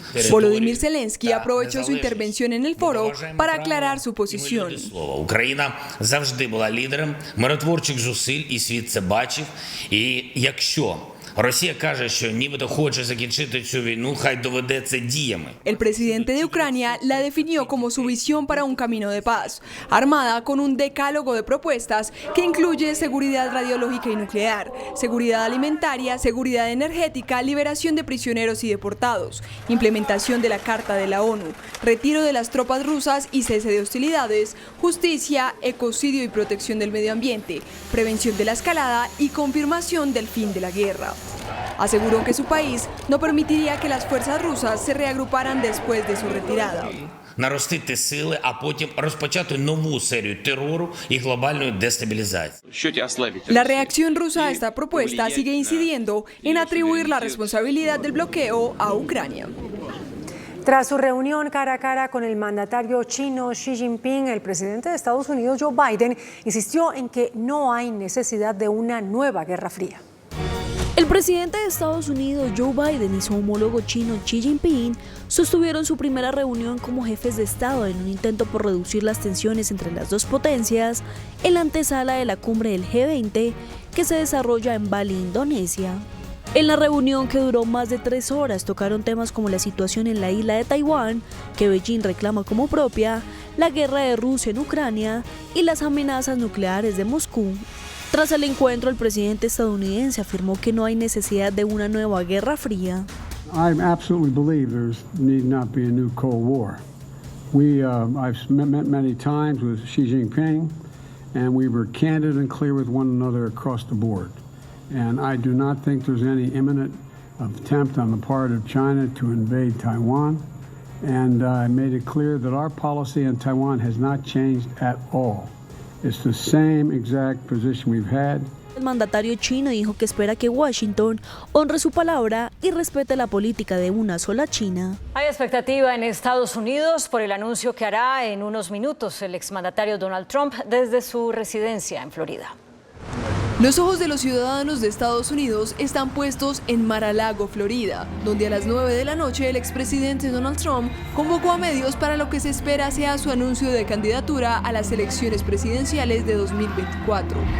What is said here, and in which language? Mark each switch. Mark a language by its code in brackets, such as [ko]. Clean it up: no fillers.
[es] Volodymyr Zelensky aprovechó su intervención en el foro para aclarar su posición. [uk] Україна завжди була лідером миротворчих зусиль, і світ це бачив. І якщо Росія каже, що нібито хоче закінчити цю війну, хай доведе це діями. [es] El presidente de Ucrania la definió como su visión para un camino de paz, armada con un decálogo de propuestas que incluye seguridad radiológica y nuclear, seguridad alimentaria, seguridad energética, liberación de prisioneros y deportados, implementación de la Carta de la ONU, retiro de las tropas rusas y cese de hostilidades, justicia, ecocidio y protección del medio ambiente, prevención de la escalada y confirmación del fin de la guerra. Aseguró que su país no permitiría que las fuerzas rusas se reagruparan después de su retirada. [uk] Наростити сили, а потім розпочати нову серію терору і глобальної дестабілізації. [es] La reacción rusa a esta propuesta sigue incidiendo en atribuir la responsabilidad del bloqueo a Ucrania. Tras su reunión cara a cara con el mandatario chino Xi Jinping, el presidente de Estados Unidos, Joe Biden, insistió en que no hay necesidad de una nueva guerra fría. El presidente de Estados Unidos, Joe Biden, y su homólogo chino, Xi Jinping, sostuvieron su primera reunión como jefes de Estado en un intento por reducir las tensiones entre las dos potencias en la antesala de la cumbre del G20 que se desarrolla en Bali, Indonesia. En la reunión, que duró más de 3 horas, tocaron temas como la situación en la isla de Taiwán, que Beijing reclama como propia, la guerra de Rusia en Ucrania y las amenazas nucleares de Moscú. Tras el encuentro, el presidente estadounidense afirmó que no hay necesidad de una nueva guerra fría. [en] I absolutely believe there need not be a new Cold War. I've met many times with Xi Jinping, and we were candid and clear with one another across the board. And I do not think there's any imminent attempt on the part of China to invade Taiwan. And I made it clear that our policy on Taiwan has not changed at all. It's the same exact position we've had. [es] El mandatario chino dijo que espera que Washington honre su palabra y respete la política de una sola China. Hay expectativa en Estados Unidos por el anuncio que hará en unos minutos el exmandatario Donald Trump desde su residencia en Florida. Los ojos de los ciudadanos de Estados Unidos están puestos en Mar-a-Lago, Florida, donde a las 9 de la noche el expresidente Donald Trump convocó a medios para lo que se espera sea su anuncio de candidatura a las elecciones presidenciales de 2024.